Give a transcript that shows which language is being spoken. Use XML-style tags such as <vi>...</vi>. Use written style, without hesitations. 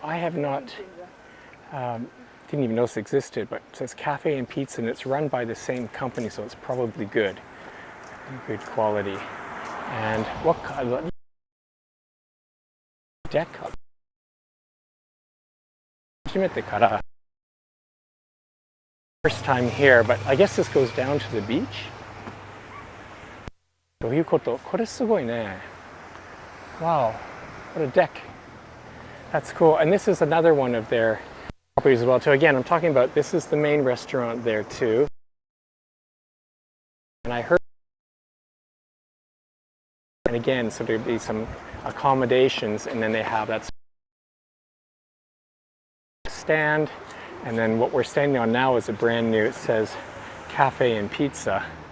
<en>I have not, didn't even know this existed, but it says cafe and pizza, and it's run by the same company, so it's probably good quality. And what kind? Deck. 初めてから first time here, but I guess this goes down to the beach.</en> <ja>どういうこと？これすごいね。</ja> <en>Wow, what a deck. That's cool. And this is another one of their properties as well too. Again, I'm talking about, this is the main restaurant there too. And I heard, and again, so there'd be some accommodations, and then they have that stand, and then what we're standing on now is a brand new, it says cafe and pizza.</en>